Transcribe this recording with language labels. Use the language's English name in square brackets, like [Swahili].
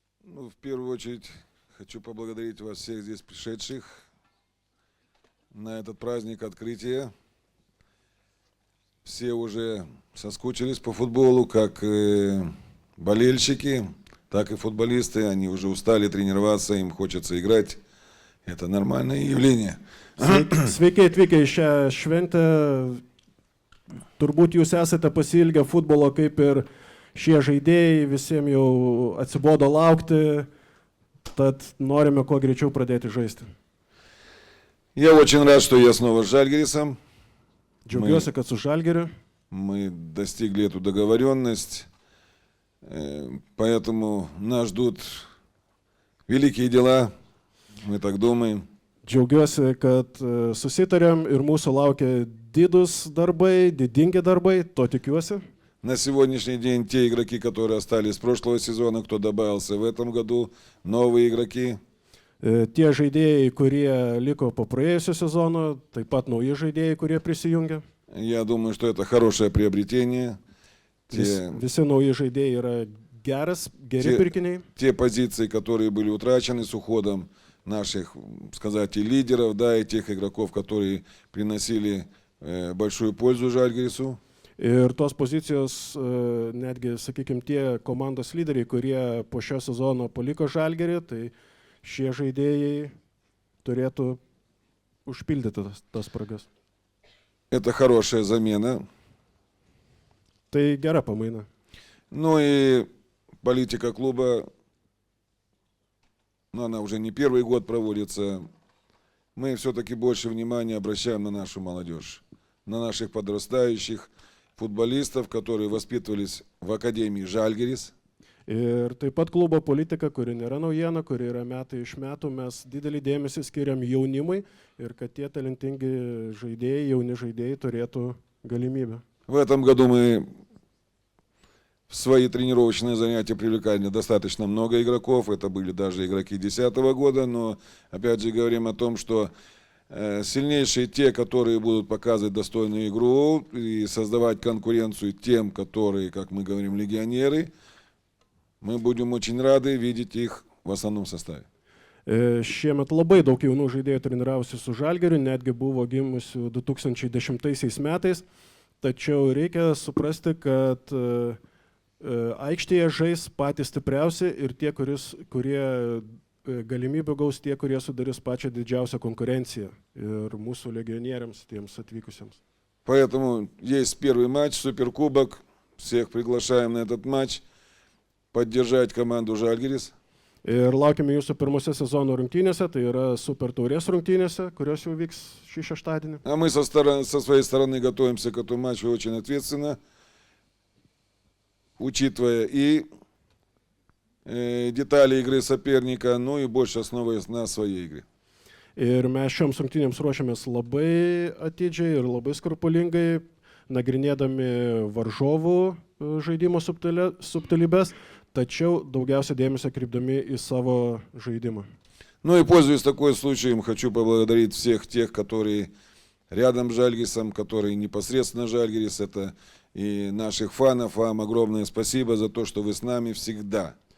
[Russian] В первую очередь хочу поблагодарить вас всех здесь пришедших на этот праздник открытия. Все уже соскучились по футболу, как болельщики, так и футболисты. Они уже устали тренироваться, им хочется играть. Это нормальное явление. [Lithuanian] Sveiki atvykę į šią šventę. Turbūt jūs esate pasiilgę futbolo kaip ir šie žaidėjai, visiems jau atsibodo laukti, tad norime kuo greičiau pradėti žaisti. [Russian] Я очень рад, что я снова с Žalgirisом. [Lithuanian] Džiaugiuosi, kad su Žalgiriu. [Russian] Мы достигли эту договоренность, поэтому нас ждут великие дела, мы так думаем. [Lithuanian] Džiaugiuosi, kad susitarėm ir mūsų laukia didus darbai, didingi darbai, to tikiuosi. [Russian] На сегодняшний день те игроки, которые остались с прошлого сезона, кто добавился в этом году, новые игроки. [Lithuanian] Tie žaidėjai, kurie liko po praėjusio sezono, taip pat nauji žaidėjai, kurie prisijungia. [Russian] Я думаю, что это хорошее приобретение. [Lithuanian] Visi nauji žaidėjai yra geri pirkiniai. [Russian] Те позиции, которые были утрачены с уходом наших, сказать, и лидеров, да, и тех игроков, которые приносили большую пользу Žalgirisу. [Lithuanian] Ir tos pozicijos, netgi, sakykime, tie komandos lyderiai, kurie po šio sezono paliko Žalgirį, tai šie žaidėjai turėtų užpildyti tas spragas. [Russian] Это хорошая замена. [Lithuanian] Tai gera pamaina. [Russian] Ну и политика клуба, но она уже не первый год проводится. Мы все-таки больше внимания обращаем на нашу молодежь, на наших подрастающих футболистов, которые воспитывались в Академии Žalgiris. [Lithuanian] Ir taip pat klubo politika, kuri nėra naujiena, kuri yra metai iš metų, mes didelį dėmesį skiriam jaunimui ir kad tie talentingi žaidėjai, jauni žaidėjai turėtų galimybę. [Russian] В этом году мы в свои тренировочные занятия привлекали достаточно много игроков, это были даже игроки 2010 года, но опять же говорим о том, что сильнейшие те, которые будут показывать достойную игру и создавать конкуренцию тем, которые, как мы говорим, легионеры, мы будем очень рады видеть их в основном составе. [Lithuanian] Šiemet labai daug jaunų žaidėjų treniravosi su Žalgiriu, netgi buvo gimusių 2010 metais, tačiau reikia suprasti, kad aikštėje žais patys stipriausi ir tie, kurie galimybę gaus tie, kurie sudarys pačią didžiausią konkurenciją ir mūsų legionieriams, tiems atvykusiems. [Russian] Поэтому есть первый матч, суперкубок, всех приглашаем на этот матч. Поддержать команду Žalgiris. [Lithuanian] Ir laukime jūsų pirmose sezono rungtynėse, tai yra Super taurės rungtynėse, kurios jau vyks šį šeštadienį. [Russian] А мы со своей стороны готовимся к этому матчу очень ответственно, учитывая и детали игры соперника, ну и больше основываясь на своей игре. [Lithuanian] Ir mes šioms rungtynėms ruošiamės labai atidžiai ir labai skrupulingai, nagrinėdami varžovų žaidimo subtilybės, tačiau daugiausia dėmesio kreipdami į savo žaidimą. [Russian] Ну и пользуясь такой случаем, хочу поблагодарить всех тех, которые рядом с Žalgirisом, которые непосредственно Žalgiris, это и наших фанов. Вам огромное спасибо за то, что вы с нами всегда.